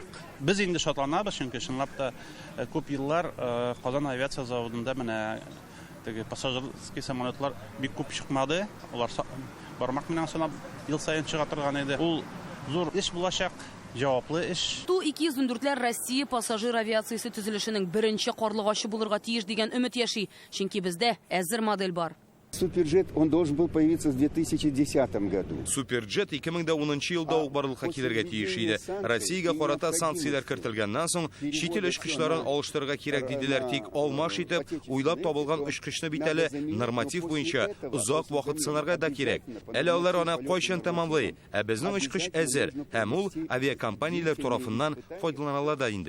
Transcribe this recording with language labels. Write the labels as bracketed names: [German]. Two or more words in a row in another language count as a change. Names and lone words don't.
[Tatar] Без инде шатланабыз, чөнки чынлап та күп еллар Казан авиация заводында менә теге пассажирский самолетлар бик күп чыкмады. Алар бармак менән санап ел саен чыга торган иде. Ул зур эш булачак. Җаваплы эш. Ту-214-ләр Россия пассажир авиациясе төзелешенең беренче карлыгачы булырга тиеш дигән өмет яши, чөнки бездә әзер модель бар. Суперджет, [Russian] он должен был появиться в 2010 году. [Tatar] Суперджет 2010 елда ук барлыкка килергә тиеш иде. Россиягә карата санкцияләр кертелгәннән соң, чит ил очкычларын алыштырырга кирәк диделәр, тик алмаш итеп, уйлап табылган очкычны бит әле норматив буенча озак вакыт сынарга да кирәк. Әле алар аны кайчан тәмамлый, ә безнең очкыч әзер, һәм ул авиакомпанияләр тарафыннан файдаланыла да инде.